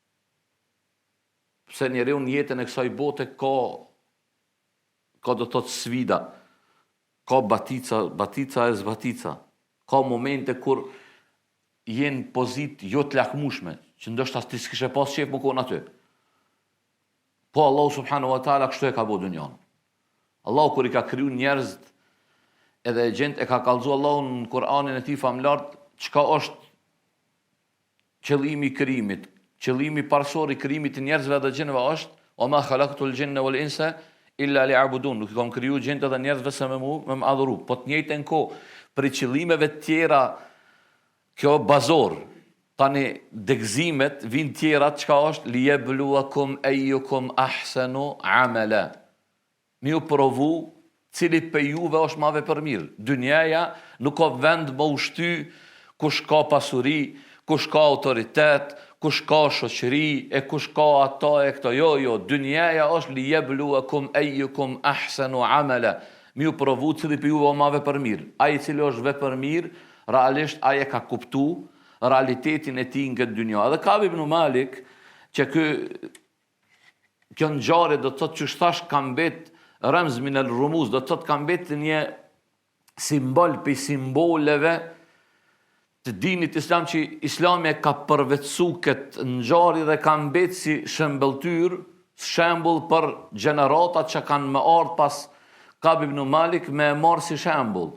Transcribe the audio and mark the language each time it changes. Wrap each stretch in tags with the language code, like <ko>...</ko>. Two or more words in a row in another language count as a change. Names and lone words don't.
<sq>Pse njeriu në jetën e kësaj bote ka do të thotë sfida, ka batica e zbatica, ka momente kur jenë pozit jo të lakmushme, që ndoshta ti s'kishe pas qef më konë aty. Po Allah</sq> <ar>سبحانه وتعالى</ar> <sq>kështu e ka bo dunjan. Allah kur i ka kriju njerëzit, edhe gjent e ka kallëzu Allah në Kur'anin e tij famlart, çka është qëllimi i krijimit. Qëllimi parsor i krijimit të njerëzve dhe gjinëve është o</sq> <ar>ما خلقت الجن والإنس إلا ليعبدون.</ar> <sq>Nuk i kam kriju gjinët dhe njerëzve se me më adhuru. Po të njëjtën kohë për qëllimeve të tjera, kjo bazor, tani degëzimet vijnë tjera, çka është</sq> <ar>ليبلوكم أيكم أحسن عملا.</ar> <sq>Mi u provu cili për juve është ma vepërmirë. Dynjaja nuk ka vend më ushty kush ka pasuri, kush ka autoritet, kush ka shoqëri, e kush ka ata e këto. Jo, dynjaja është</sq> <ar>ليبلوكم أيكم أحسن عملا.</ar> <sq>Mi u provu cili për juve ma vepërmirë. Ai i cili është vepërmirë, realisht ai e ka kuptu realitetin e tij në këtë dynja. Dhe Ka'b ibn Malik, që kjo ngjarje do të thotë që thash ka mbet</sq> <ar>رمز من الرموز,</ar> <sq>do të thotë ka mbet një simbol për simboleve të dinit islam, që Islami e ka përvetësu këtë ngjarje dhe ka mbet si shembëltyr, shembull për gjeneratat që kanë më ardhur pas Ka'b ibn Malik, me marrë si shembull.</sq>